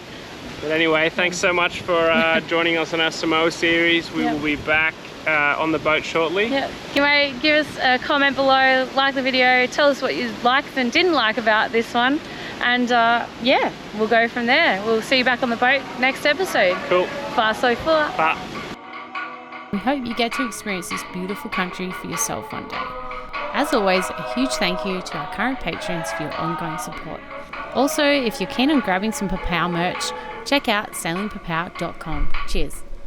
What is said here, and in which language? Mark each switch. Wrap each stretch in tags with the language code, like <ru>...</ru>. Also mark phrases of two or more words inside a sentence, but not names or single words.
<en>But anyway, thanks so much for joining us on our Samoa series. We will be back on the boat shortly. Yeah. Give us a comment below, like the video, tell us what you liked and didn't like about this one. And yeah, we'll go from there. We'll see you back on the boat next episode. Cool.</en> <sm>Fa so fua.</sm> <en>Bye. We hope you get to experience this beautiful country for yourself one day. As always, a huge thank you to our current patrons for your ongoing support. Also, if you're keen on grabbing some Popao merch, check out sailingpopao.com. Cheers.</en>